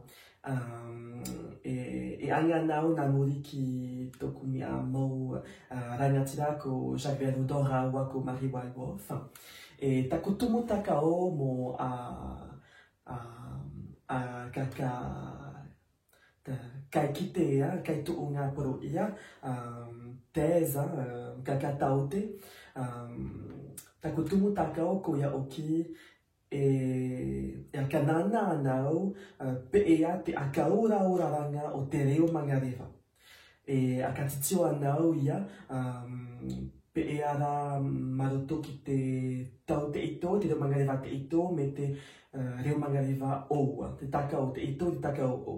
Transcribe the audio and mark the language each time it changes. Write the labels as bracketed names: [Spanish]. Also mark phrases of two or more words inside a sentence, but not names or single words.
[Mangareva] E anga nau nā muri ki toku mea mau rangatira ko Jacques Verdoudon raua ko Marie Walworth. E taku tumu takao mo kai kitea, kai tuunga poro ia, teza, kaka taute. Taku tumu takao ko ia oki e a kanana anau pe ea te akaura oraranga o te reo mangarewa. E a katitio anau ia pe ea ra maroto ki te tau te ito, te reo mangarewa te ito me te reo mangarewa oua, te takao te ito, te takao o.